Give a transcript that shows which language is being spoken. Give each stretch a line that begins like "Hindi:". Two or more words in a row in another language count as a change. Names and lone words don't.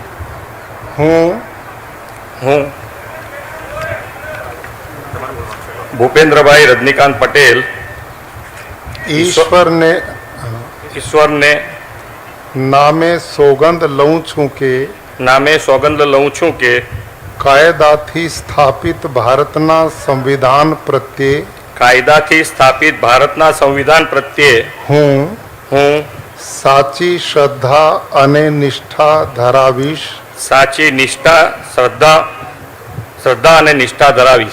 Gujarati: हूँ भूपेंद्रभाई रजनीकांत पटेल ઈશ્વર ને નામે સોગંદ લઉં છું કે નામે સોગંદ લઉં છું કે કાયદાથી સ્થાપિત ભારતના સંવિધાન પ્રત્યે કાયદાથી સ્થાપિત ભારતના સંવિધાન પ્રત્યે હું હું સાચી શ્રદ્ધા અને નિષ્ઠા ધરાવીશ. સાચી શ્રદ્ધા અને નિષ્ઠા ધરાવીશ.